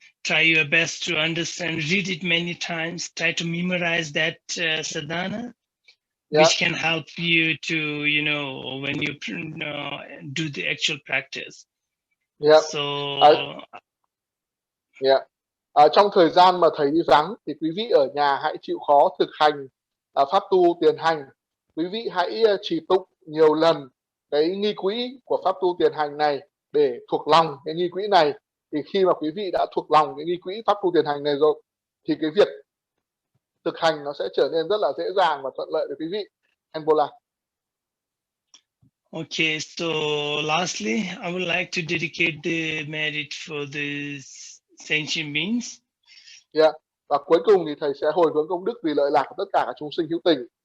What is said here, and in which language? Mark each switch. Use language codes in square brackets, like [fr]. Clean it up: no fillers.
[en] Try your best to understand, read it many times, try to memorize that sadhana, which can help you to, when you do the actual practice. So [vi] trong thời gian mà thầy đi vắng thì quý vị ở nhà hãy chịu khó thực hành pháp tu tiền hành. Quý vị hãy trì tụng nhiều lần cái nghi quỹ của pháp tu tiền hành này để thuộc lòng cái nghi quỹ này. Thì khi mà quý vị đã thuộc lòng cái nghi quỹ pháp tu tiền hành này rồi thì cái việc thực hành nó sẽ trở nên rất là dễ dàng và thuận lợi với quý vị. Khenpo. [en] Okay, so lastly, I would like to dedicate the merit for the sentient beings. [vi] Và cuối cùng thì thầy sẽ hồi hướng công đức vì lợi lạc của tất cả các chúng sinh hữu tình.